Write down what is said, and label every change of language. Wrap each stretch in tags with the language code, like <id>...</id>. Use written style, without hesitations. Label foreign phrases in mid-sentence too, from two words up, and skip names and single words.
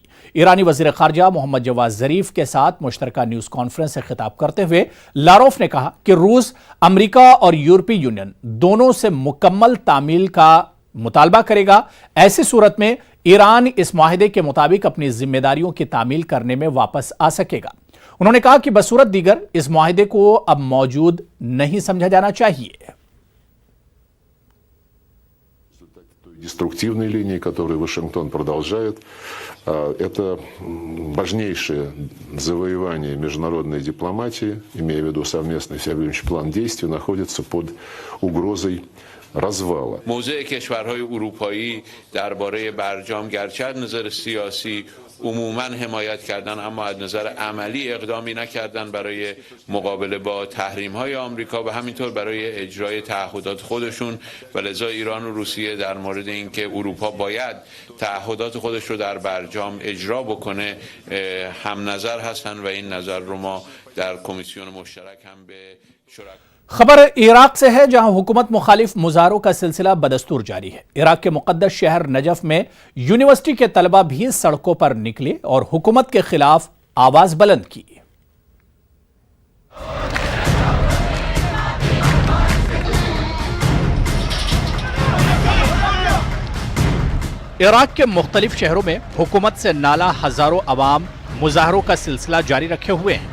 <ur>ایرانی وزیر خارجہ محمد جواد ظریف کے ساتھ مشترکہ</ur> <en>news conference</en> <ur>سے خطاب کرتے ہوئے لاروف نے کہا کہ روس امریکہ اور یورپی یونین دونوں سے مکمل تعمیل کا مطالبہ کرے گا. ایسی صورت میں ایران اس معاہدے کے مطابق اپنی ذمہ داریوں کی تعمیل کرنے میں واپس آ سکے گا. انہوں نے کہا کہ بصورت دیگر اس معاہدے کو اب موجود نہیں سمجھا جانا چاہیے.</ur> <ru>Деструктивной линии, которую Вашингтон продолжает, это важнейшее завоевание международной дипломатии, имея в виду совместный всеобъемлющий план действий, находится под угрозой развала.</ru> <fa>موضع کشورهای اروپایی درباره برجام گرچه از نظر سیاسی عموما حمایت کردن اما از نظر عملی اقدامی نکردن برای مقابله با تحریم‌های آمریکا و همینطور برای اجرای تعهدات خودشون و لذا ایران و روسیه در مورد اینکه اروپا باید تعهدات خودش رو در برجام اجرا بکنه هم نظر هستن و این نظر رو ما در کمیسیون مشترک هم به شرکا</fa> <ur>خبر عراق سے ہے، جہاں حکومت مخالف مظاہروں کا سلسلہ بدستور جاری ہے. عراق کے مقدس شہر نجف میں یونیورسٹی کے طلبہ بھی سڑکوں پر نکلے اور حکومت کے خلاف آواز بلند کی. عراق کے مختلف شہروں میں حکومت سے نالاں ہزاروں عوام مظاہروں کا سلسلہ جاری رکھے ہوئے ہیں.</ur>